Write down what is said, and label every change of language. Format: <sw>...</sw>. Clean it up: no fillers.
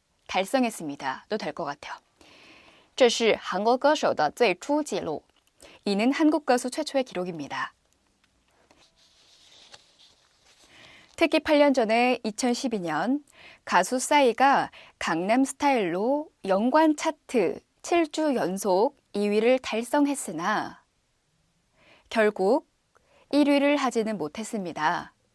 <ko>달성했습니다. 또 될 것 같아요.</ko> <zh>这是韩国歌手的最初纪录</zh> <ko>이는 한국 가수 최초의 기록입니다. 특히 8년 전에 2012년 가수 싸이가 강남스타일로 연관 차트 7주 연속 2위를 달성했으나 결국 1위를 하지는 못했습니다.</ko>